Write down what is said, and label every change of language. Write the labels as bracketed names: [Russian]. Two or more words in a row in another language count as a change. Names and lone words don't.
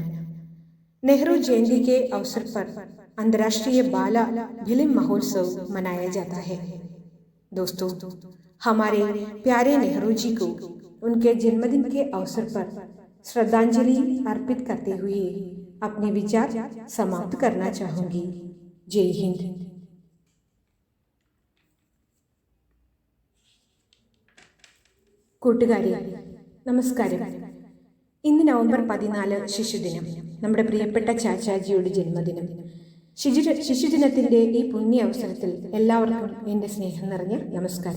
[Hindi] नेहरू जयंती के अवसर पर अंतर्राष्ट्रीय बाल फिल्म महोत्सव मनाया जाता है। दोस्तों, हमारे प्यारे नेहरू जी को उनके जन्मदिन के अवसर पर श्रद्धांजलि अर्पित करते हुए अपने विचार समाप्त करना चाहूंगी। जय हिंद। [Malayalam] കൂട്ടുകാരെ നമസ്കാരം. ഇന്ന് നവംബർ 14 ശിശുദിനം, നമ്മുടെ പ്രിയപ്പെട്ട ചാച്ചാജിയുടെ ജന്മദിനം. ശിശുദിനത്തിൻ്റെ ഈ പുണ്യ അവസരത്തിൽ എല്ലാവർക്കും എൻ്റെ സ്നേഹം നിറഞ്ഞ നമസ്കാരം.